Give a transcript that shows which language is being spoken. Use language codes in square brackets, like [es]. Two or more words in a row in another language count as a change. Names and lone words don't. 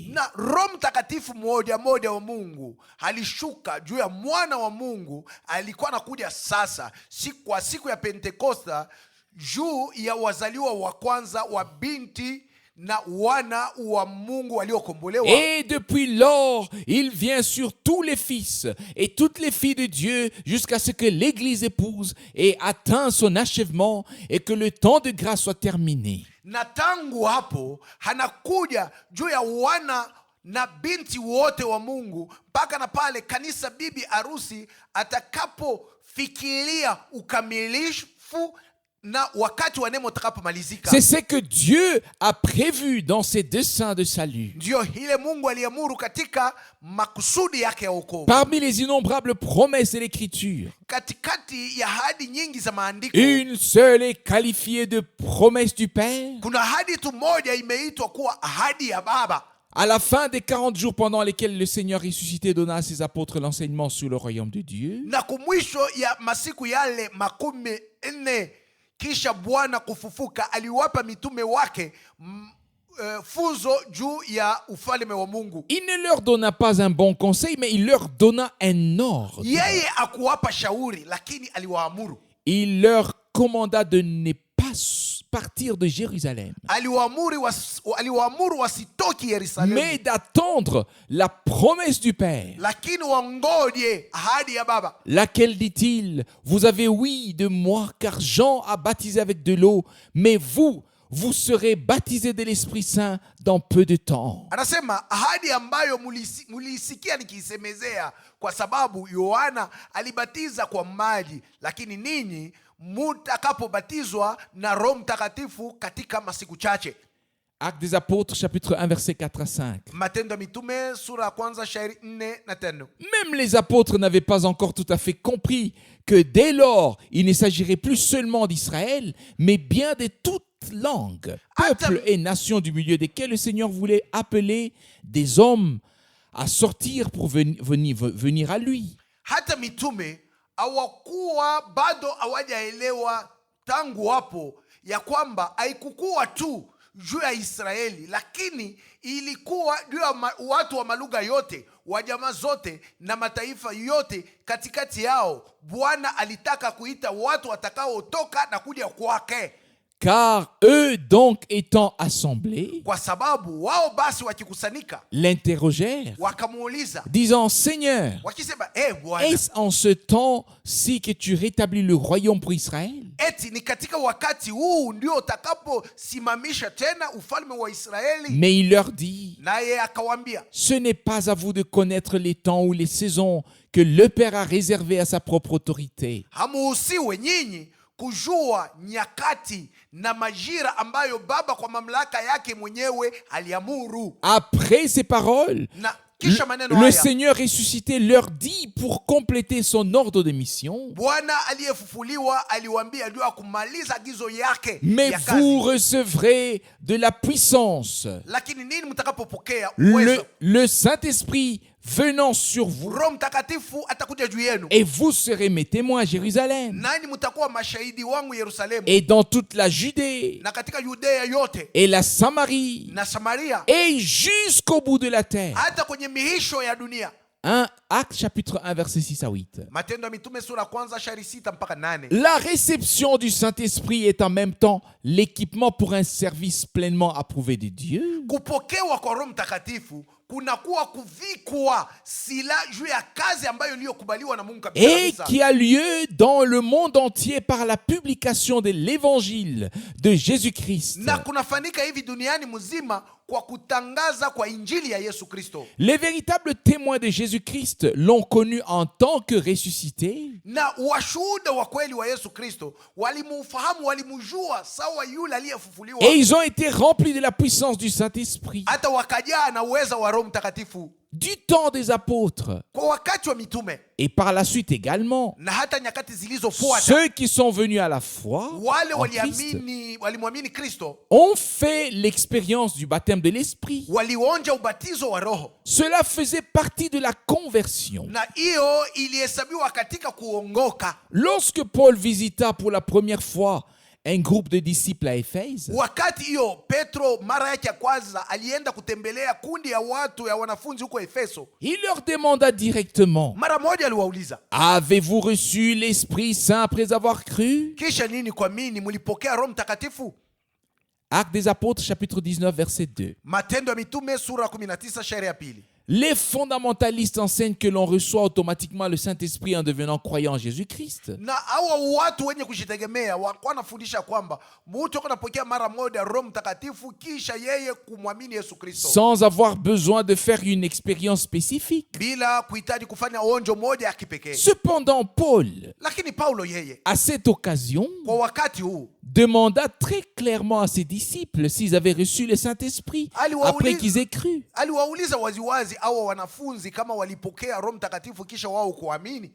[sw] Na Roho Mtakatifu mmoja wa Mungu alishuka juu ya mwana wa Mungu, alikuwa anakuja sasa siku ya Pentekosta juu ya wazaliwa wa kwanza wa binti na wana wa Mungu waliokombolewa. [fr] Et depuis lors, il vient sur tous les fils et toutes les filles de Dieu jusqu'à ce que l'Église épouse et atteint son achèvement et que le temps de grâce soit terminé. [sw] Na tangu hapo hanakuja juu ya wana na binti wote wa Mungu mpaka na pale kanisa bibi arusi atakapofikiria ukamilifu na wakati wa neema utakapomalizika. [fr] C'est ce que Dieu a prévu dans ses desseins de salut. [sw] Ndio ile Mungu aliamuru katika makusudi yake ya wokovu. [fr] Parmi les innombrables promesses de l'Écriture, [sw] Katikati ya ahadi nyingi za maandiko, [fr] une seule est qualifiée de promesse du Père, [sw] kuna ahadi tu moja imeitwa kuwa ahadi ya Baba. [fr] À la fin des 40 jours pendant lesquels le Seigneur ressuscité donna à ses apôtres l'enseignement sur le royaume de Dieu, [sw] na kumwisho ya masiku yale 40 kisha Bwana kufufuka aliwapa mitume wake funzo juu ya ufalme wa Mungu. [fr] il ne leur donna pas un bon conseil, mais il leur donna un ordre. [sw] Yeye akuwapa shauri, lakini aliwaamuru. [fr] Il leur commanda de ne pas partir de Jérusalem, [sw] Aliwaamuru wasitoki Yerusalemu, [fr] mais d'attendre la promesse du Père. [sw] lakini wangoje ahadi ya Baba. [fr] Laquelle, dit-il, vous avez ouï de moi, car Jean a baptisé avec de l'eau, mais vous serez baptisés de l'Esprit Saint dans peu de temps. [sw] Anasema ahadi ambayo mulisikia nikiisemezea, kwa sababu Yohana alibatiza kwa maji, lakini ninyi mutakapobatizwa na Roho Mtakatifu katika masiku chache. [fr] Actes des Apôtres, chapitre 1, versets 4 à 5. [sw] Matendo ya Mitume sura ya kwanza shairi 4 na 5. [fr] Même les apôtres n'avaient pas encore tout à fait compris que dès lors, il ne s'agirait plus seulement d'Israël, mais bien de toutes langues, peuples et nations du milieu desquels le Seigneur voulait appeler des hommes à sortir pour venir à lui. [sw] Hata mitume hawakuwa bado hawajaelewa tangu hapo ya kwamba haikukuwa tu juu ya Israeli, lakini ilikuwa juu ya watu wa malugha yote, wa jamaa zote na mataifa yote. Katikati yao Bwana alitaka kuita watu watakaotoka na kuja kwake. [fr] Car eux donc étant assemblés, [sw] Kwa sababu wao basi wakikusanika, [fr] l'interrogèrent, [sw] wakamuuliza [fr] disant, Seigneur, [sw] wakisema, Bwana, [fr] est-ce en ce temps-ci que tu rétablis le royaume pour Israël? [sw] eti ni katika wakati huu ndio utakaposimamisha tena ufalme wa Israeli? [fr] Mais il leur dit, [sw] Naye akawaambia, [fr] ce n'est pas à vous de connaître les temps ou les saisons que le Père a réservés à sa propre autorité. [sw] hamuhusiwe nyinyi kujua nyakati na majira ambayo Baba kwa mamlaka yake mwenyewe aliamuru. [fr] Après ces paroles, [sw] Na kisha maneno [fr] le [sw] haya, [fr] Seigneur ressuscité leur dit pour compléter son ordre de mission, [sw] Bwana aliyefufuliwa aliwaambia ndio kumaliza agizo yake [fr] mais [sw] ya kazi. [fr] vous recevrez de la puissance, [sw] Lakini nini mtakapopokea uwezo? [fr] le Saint-Esprit venant sur vous, [sw] Roho Mtakatifu atakuja juu yenu, [fr] et vous serez mes témoins à Jérusalem [sw] nani mtakuwa mashahidi wangu Yerusalemu, [fr] et dans toute la Judée [sw] na katika Yudea yote [fr] et la Samarie [sw] na Samaria, [fr] et jusqu'au bout de la terre. [sw] hata kwenye mihisho ya dunia. [fr] 1 Actes chapitre 1 verset 6 à 8. [sw] Matendo ya Mitume sura kwanza shairi 6 mpaka 8. [fr] La réception du Saint-Esprit est en même temps l'équipement pour un service pleinement approuvé de Dieu. [sw] Kupokewa kwa Roho Mtakatifu kunakuwa kuvikwa sila juu ya kazi ambayo iliyokubaliwa na Mungu kabisa [fr] Et [sw] kabisa, [fr] qui a lieu dans le monde entier par la publication de l'évangile de Jésus-Christ. [sw] na kunafanyika hivi duniani mzima kwa kutangaza kwa injili ya Yesu Kristo. [fr] Les véritables témoins de Jésus-Christ l'ont connu en tant que ressuscité. [sw] Na washuhuda wa kweli wa Yesu Kristo walimufahamu, walimjua sawa yule aliyefufuliwa, [fr] Et ils ont été remplis de la puissance du Saint-Esprit. [sw] hata wakajaa na uweza wa Roho Mtakatifu [fr] Du temps des apôtres [sw] kwa wakati wa mitume, [fr] et par la suite également, [sw] na hata nyakati zilizofuata [fr] ceux qui sont venus à la foi [sw] wale [fr] en Christ [sw] walimwamini Kristo [fr] ont fait l'expérience du baptême de l'Esprit. [sw] walionja ubatizo wa Roho, [fr] Cela faisait partie de la conversion. [sw] na hiyo ilihesabiwa katika kuongoka. [fr] Lorsque Paul visita pour la première fois un groupe de disciples à Éphèse, [sw] Wakati hiyo Petro mara yake ya kwanza alienda kutembelea kundi ya watu ya wanafunzi huko Efeso, [fr] il leur demanda directement, [sw] mara moja aliwauliza, [fr] avez-vous reçu l'Esprit Saint après avoir cru? [sw] kisha nini kwa mini mulipokea Roho Mtakatifu? [fr] Actes des Apôtres chapitre 19 verset 2. [sw] Matendo ya Mitume sura 19 shairi ya pili. [fr] Les fondamentalistes enseignent que l'on reçoit automatiquement le Saint-Esprit en devenant croyant en Jésus-Christ. [sw] Na hawa watu wenye kujitegemea wanafundisha kwamba mtu anapokea mara moja Roho Mtakatifu kisha yeye kumwamini Yesu Kristo, [fr] Sans avoir besoin de faire une expérience spécifique. [sw] bila kuhitaji kufanya onjo moja ya kipekee. [fr] Cependant, Paul, [sw] Lakini Paulo yeye [fr] à cette occasion, [sw] kwa wakati huu [fr] demanda très clairement à ses disciples s'ils avaient reçu le Saint-Esprit après qu'ils aient cru. [sw] aliwauliza waziwazi hawa wanafunzi kama walipokea Roho Mtakatifu kisha wao kuamini,